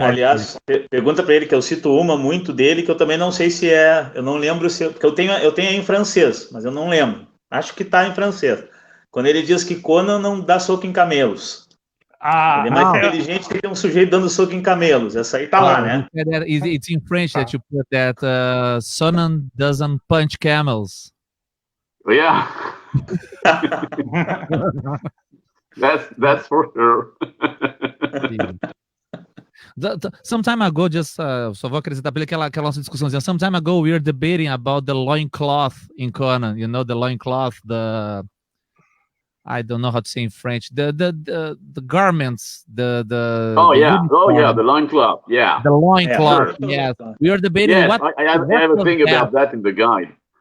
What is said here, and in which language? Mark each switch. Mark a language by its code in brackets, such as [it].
[pt] Aliás, pergunta para ele, que eu cito uma muito dele, que eu também não sei se é, eu não lembro se, porque eu tenho em francês, mas eu não lembro. Acho que está em francês. Quando ele diz que Conan não dá soco em camelos. Ele é mais inteligente que tem um sujeito dando soco em camelos. Essa aí tá lá, né? [en] It's in French that you put that Conan doesn't punch camels. Yeah. that's for sure. Some time ago, [pt] só vou acrescentar para ele aquela nossa discussãozinha. [en] Some time ago, we were debating about the loincloth in Conan. You know, the loincloth, I don't know how to say in French. The garments, the the loincloth, yeah. The loincloth, yes. We were debating what I have a thing about that in the guide.